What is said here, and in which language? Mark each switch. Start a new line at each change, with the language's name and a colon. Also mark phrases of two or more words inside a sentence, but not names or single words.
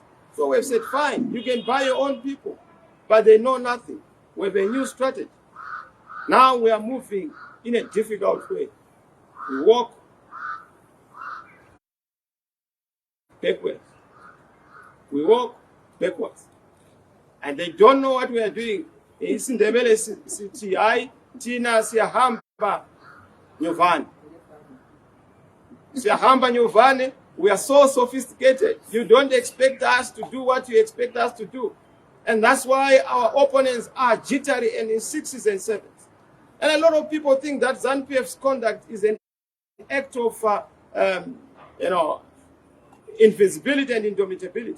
English: So we've said, fine, you can buy your own people, but they know nothing. We have a new strategy. Now we are moving in a difficult way. We walk backwards. We walk backwards. And they don't know what we are doing.
North Ndebele: Isindebele sithi tina siyahamba nyovane. Siyahamba nyovane.
English: We are so sophisticated. You don't expect us to do what you expect us to do. And that's why our opponents are jittery and in sixes and sevens. And a lot of people think that ZANU-PF's conduct is an act of, invisibility and indomitability.